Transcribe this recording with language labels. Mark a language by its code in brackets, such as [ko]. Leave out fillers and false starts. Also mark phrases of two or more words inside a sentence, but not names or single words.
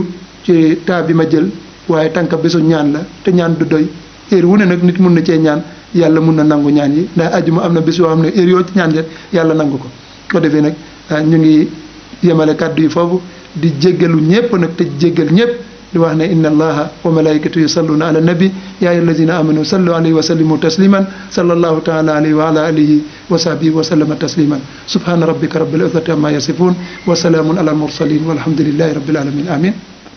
[wo] ci temps bi ma jël waaye tànka bésu ñaan la te ñaan du doy heure wu ne nag nit mun na cee ñaan yàlla mun na nangu ñaan yi ndax ajuma am na bés yoo xam ne heure yoo ci ñaan yàlla nangu ko defee nag ñu ngi yemale kàddu yi foofu di jéggalu ñëpp nag te jéggal ñëpp di wax ne [ar] إن الله وملائكته يصلون على النبي يا أيها الذين آمنوا صلوا عليه وسلموا تسليما صلى الله تعالى عليه وعلى آله وصحبه وسلم تسليما سبحان ربك رب العزة عما يصفون وسلام على المرسلين والحمد لله رب العالمين آمين